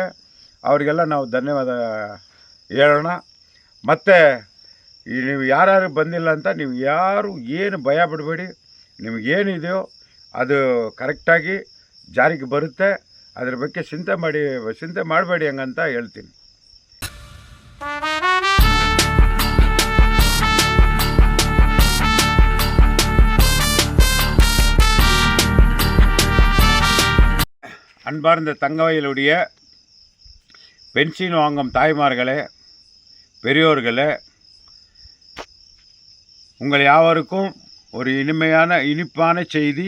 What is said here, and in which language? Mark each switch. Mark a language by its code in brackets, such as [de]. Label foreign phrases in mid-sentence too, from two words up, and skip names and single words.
[kn] ಅವರಿಗೆಲ್ಲ ನಾವು ಧನ್ಯವಾದ ಹೇಳೋಣ. ಮತ್ತು ನೀವು ಯಾರು ಬಂದಿಲ್ಲ ಅಂತ ನೀವು ಯಾರು ಏನು ಭಯ ಬಿಡಬೇಡಿ. ನಿಮಗೇನಿದೆಯೋ ಅದು ಕರೆಕ್ಟಾಗಿ ಜಾರಿಗೆ ಬರುತ್ತೆ. ಅದ್ರ ಬಗ್ಗೆ ಚಿಂತೆ ಮಾಡಬೇಡಿ ಹಂಗಂತ ಹೇಳ್ತೀನಿ. [ta] அன்பார்ந்த தங்கவயலுடைய பென்ஷன் வாங்கும் தாய்மார்களே, பெரியோர்களே, உங்கள் யாவருக்கும் ஒரு இனிப்பான செய்தி.